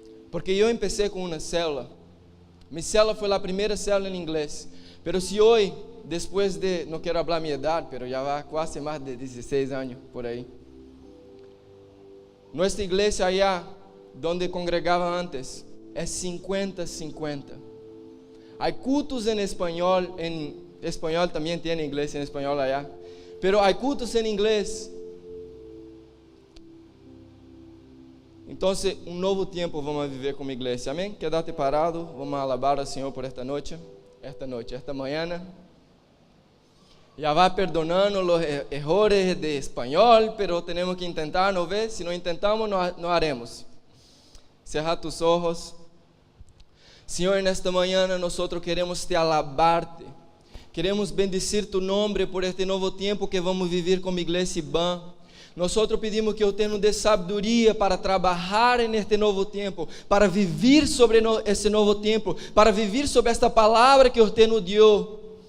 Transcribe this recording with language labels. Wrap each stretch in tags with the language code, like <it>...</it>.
<pt>Porque eu empecé com uma célula. Mi célula foi a primeira célula em inglês. Pero se hoje, depois de, não quero falar minha idade, pero já vai quase mais de 16 anos por aí. Nossa igreja</pt> <es>allá, donde</es> <pt>congregava antes, é 50-50.</pt> <es>Hay cultos en español también tiene iglesia en español allá, pero hay cultos en inglés. Entonces, un nuevo tiempo vamos a vivir como iglesia, amén. Quédate parado, vamos a alabar al Señor por esta mañana. Ya va perdonando los errores de español, pero tenemos que intentar, ¿no ves? Si no intentamos, no haremos. Cierra tus ojos.</es> <pt>Senhor, nesta manhã nós queremos te alabarte, queremos bendecir tu nome por este novo tempo que vamos viver como igreja IBAN. Nós pedimos que o Senhor nos dê sabedoria para trabalhar neste novo tempo, para viver sobre esse novo tempo, para viver sobre esta palavra que o Senhor nos deu.</pt>